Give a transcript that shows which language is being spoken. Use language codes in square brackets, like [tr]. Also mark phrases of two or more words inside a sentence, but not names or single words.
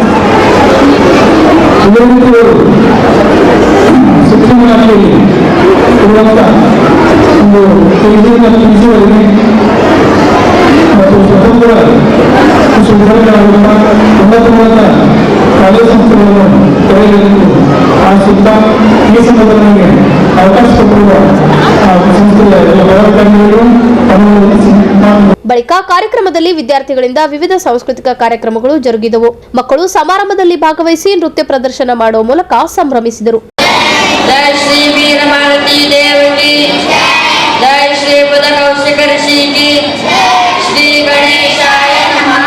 [kn] ಇದೇ ರೀತಿ ಶಿಕ್ಷಣ ಇಲಾಖೆಯಲ್ಲಿ ಇರುವಂಥ ಒಂದು PG ಮತ್ತು ಸ್ವತಂತ್ರ ವಿಶ್ವವಿದ್ಯಾಲಯಗಳ ಉನ್ನತ ಕಾಲೇಜು ಸಂಸ್ಥೆಗಳನ್ನು ತೆರೆಯಲಿದ್ದು ಆಶಿಸುತ್ತಾ ಈ ಸಂದರ್ಭದಲ್ಲಿ ಅವಕಾಶ ಕೊಟ್ಟಿರುವ ಸಂಸ್ಥೆಯ ಎಲ್ಲ ಪದಾಧಿಕಾರಿಗಳು ಬಳಿಕ ಕಾರ್ಯಕ್ರಮದಲ್ಲಿ ವಿದ್ಯಾರ್ಥಿಗಳಿಂದ ವಿವಿಧ ಸಾಂಸ್ಕೃತಿಕ ಕಾರ್ಯಕ್ರಮಗಳು ಜರುಗಿದವು. ಮಕ್ಕಳು ಸಮಾರಂಭದಲ್ಲಿ ಭಾಗವಹಿಸಿ ನೃತ್ಯ ಪ್ರದರ್ಶನ ಮಾಡುವ ಮೂಲಕ ಸಂಭ್ರಮಿಸಿದರು. [hi] जय श्री वीर मारुति देव की, जय श्री बुध कौशिक ऋषि की, [sa] श्री गणेशाय नमः।